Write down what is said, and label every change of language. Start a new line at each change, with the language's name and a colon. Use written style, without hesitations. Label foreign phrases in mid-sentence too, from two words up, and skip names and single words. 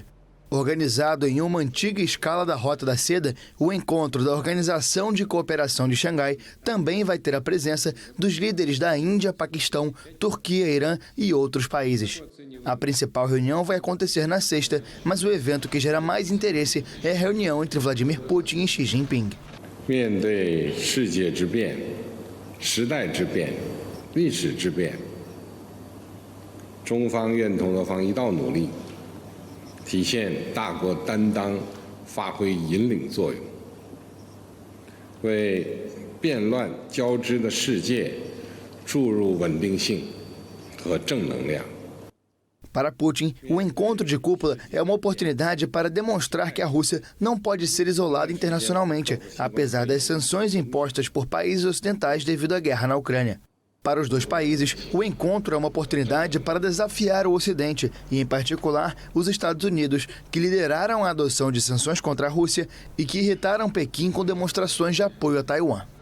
Portuguese: Organizado em uma antiga escala da Rota da Seda, o encontro da Organização de Cooperação de Xangai também vai ter a presença dos líderes da Índia, Paquistão, Turquia, Irã e outros países. A principal reunião vai acontecer na sexta, mas o evento que gera mais interesse é a reunião entre Vladimir Putin e Xi Jinping.
Chinese: 面对世界之变、时代之变、历史之变，中方愿同俄方一道努力。体现大国担当，发挥引领作用，为变乱交织的世界注入稳定性和正能量。
Portuguese: Para Putin, o encontro de cúpula é uma oportunidade para demonstrar que a Rússia não pode ser isolada internacionalmente, apesar das sanções impostas por países ocidentais devido à guerra na Ucrânia. Para os dois países, o encontro é uma oportunidade para desafiar o Ocidente e, em particular, os Estados Unidos, que lideraram a adoção de sanções contra a Rússia e que irritaram Pequim com demonstrações de apoio a Taiwan.